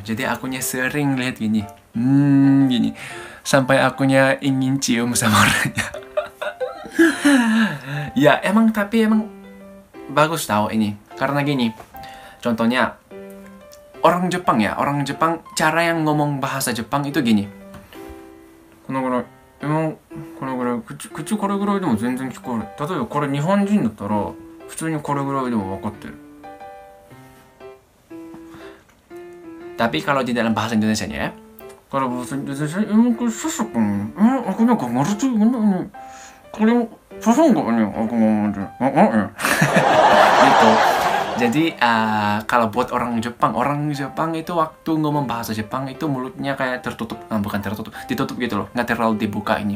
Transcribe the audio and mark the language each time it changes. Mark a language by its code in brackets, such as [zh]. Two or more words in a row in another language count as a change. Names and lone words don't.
[id] Jadi akunya sering lihat gini, gini, sampai akunya ingin cium sama orangnya. Ya tapi emang bagus tahu ini, karena gini, contohnya orang Jepang ya, orang Jepang cara yang ngomong bahasa Jepang itu gini. [ja] Emang 口これぐらいでも全然聞こえる。例えばこれ日本人だったら普通にこれぐらいでも分かってる。 [id] Tapi kalau di dalam bahasa Indonesianya ya, kalau bahasa Indonesia emang susah kan? Aku nggak ngerti ini. Kalian susah nggak nih aku ngomong ya? Gitu. Jadi kalau buat orang Jepang itu waktu ngomong bahasa Jepang itu mulutnya kayak tertutup, bukan tertutup, ditutup gitu loh, nggak terlalu dibuka ini.